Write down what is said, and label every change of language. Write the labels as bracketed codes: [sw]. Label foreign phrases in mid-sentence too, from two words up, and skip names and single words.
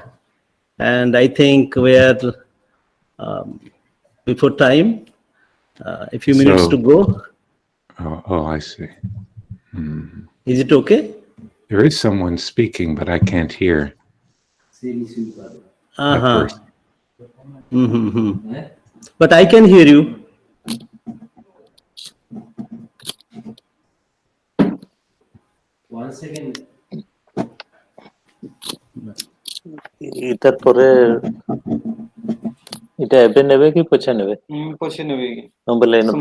[en] And I think we are before time, a few minutes to So, go. I see. Is it okay? There is someone speaking, but I can't hear that Uh-huh. person. Mm-hmm. But I can hear you. [or] ଇଟାର ପରେ ଇଟା ଏବେ ନେବେ କି ପଛେ ନେବେ ପଛେ ନେବେ [hi] हम बोले न